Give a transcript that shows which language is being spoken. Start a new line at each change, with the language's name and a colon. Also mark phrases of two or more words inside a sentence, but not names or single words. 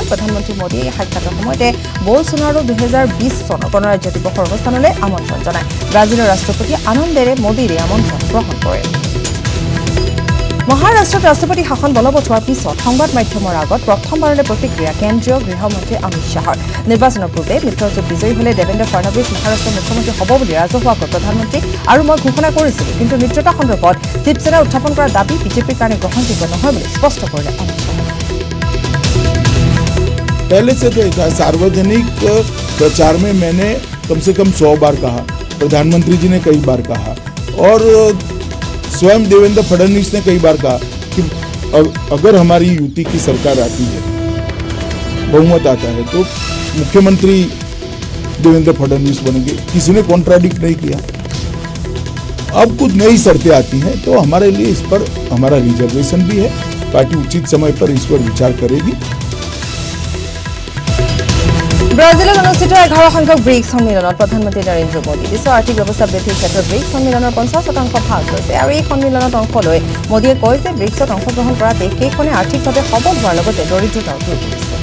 Assamese: প্ৰধানমন্ত্ৰী মোদীয়ে এই সাক্ষাতৰ সময়তে বলছোনাৰো ২০২০ চনৰ গণৰাজ্য দিৱসৰ অনুষ্ঠানলৈ আমন্ত্ৰণ জনায় ব্ৰাজিলৰ ৰাষ্ট্ৰপতিয়ে আনন্দেৰে মোদীৰ এই আমন্ত্ৰণ গ্ৰহণ কৰে মহাৰাষ্ট্ৰত ৰাষ্ট্ৰপতি শাসন বলবৎ হোৱাৰ পিছত সংবাদ মাধ্যমৰ আগত প্ৰথমবাৰলৈ প্ৰতিক্ৰিয়া কেন্দ্ৰীয় গৃহমন্ত্ৰী অমিত শ্বাহৰ নিৰ্বাচনৰ পূৰ্বে মিত্ৰজোঁট বিজয়ী হলে দেৱেন্দ্ৰ ফডনৱিছ মহাৰাষ্ট্ৰৰ মুখ্যমন্ত্ৰী হ'ব বুলি ৰাজহুৱাকৈ প্ৰধানমন্ত্ৰী আৰু মই ঘোষণা কৰিছিলোঁ কিন্তু মিত্ৰতা সন্দৰ্ভত শিৱসেনাই উত্থাপন কৰা দাবী বিজেপিৰ কাৰণে গ্ৰহণযোগ্য নহয় বুলি স্পষ্ট কৰিলে অমিত শ্বাহে
Hindi: पहले से तो था सार्वजनिक प्रचार में मैंने कम से कम 100 बार कहा प्रधानमंत्री जी ने कई बार कहा और स्वयं देवेंद्र फडणवीस ने कई बार कहा कि अगर हमारी युति की सरकार आती है बहुमत आता है तो मुख्यमंत्री देवेंद्र फडणवीस बनेंगे किसी ने कॉन्ट्राडिक्ट नहीं किया अब कुछ नई शर्तें आती हैं तो हमारे लिए इस पर हमारा रिजर्वेशन भी है पार्टी उचित समय पर इस पर विचार करेगी
Assamese: ব্ৰাজিলত অনুষ্ঠিত 11 সংখ্যক ব্ৰিক্স সন্মিলনত প্ৰধানমন্ত্ৰী নৰেন্দ্ৰ মোদী বিশ্ব আৰ্থিক ব্যৱস্থা বৃদ্ধিৰ ক্ষেত্ৰত ব্ৰিক্স সন্মিলনৰ 50% ভাগ লৈছে আৰু এই সন্মিলনত অংশ লৈ মোদীয়ে কয় যে ব্ৰিক্সত অংশগ্ৰহণ কৰা দেশকেইখনে আৰ্থিকভাৱে সবল হোৱাৰ লগতে দৰিদ্ৰতাও দূৰ কৰিছে